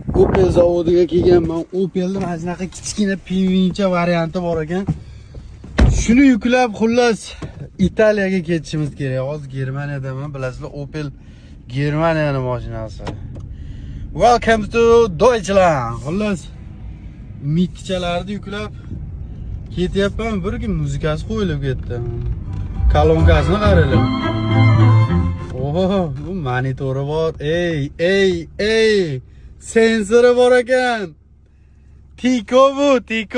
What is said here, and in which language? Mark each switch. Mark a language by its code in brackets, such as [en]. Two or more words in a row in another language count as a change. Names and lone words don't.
[uz] Opel zavodiga kelganman. Opelning mana shunaqa kichkina pingvincha varianti bor ekan. Shuni yuklab xullas Italiyaga ketishimiz kerak. Hozir Germaniyadan bilasizlar, Opel Germaniyaning mashinasi. [en] Welcome to Deutschland. [uz] Xullas mitchalarni yuklab ketyapman. Bir kun muzikasi qo'yilib ketdi. Kolonkasini qaranglar. Oh, bu monitori bor. Ey. Sensori bor ekan. Tiko bu, Tiko.